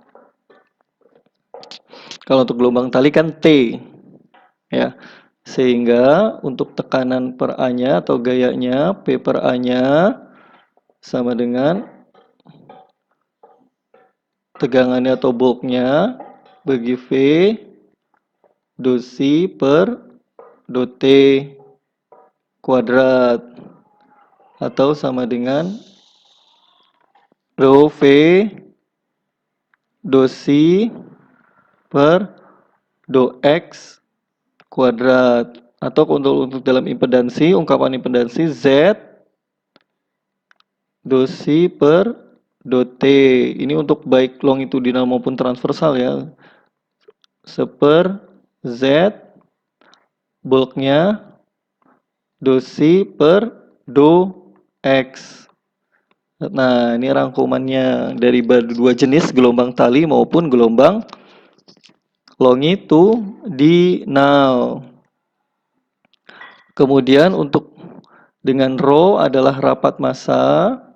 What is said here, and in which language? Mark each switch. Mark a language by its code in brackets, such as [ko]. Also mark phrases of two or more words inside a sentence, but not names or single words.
[id] Kalau untuk gelombang tali kan T ya. Sehingga untuk tekanan per A-nya atau gayanya P per A-nya sama dengan tegangannya atau bulknya bagi V do C per do T kuadrat atau sama dengan rho V do C per do X kuadrat atau untuk dalam impedansi ungkapan impedansi Z do C per do T ini untuk baik longitudinal maupun transversal ya seper Z bulknya do C per do X. Nah ini rangkumannya dari dua jenis gelombang tali maupun gelombang longitudinal. Kemudian untuk dengan rho adalah rapat massa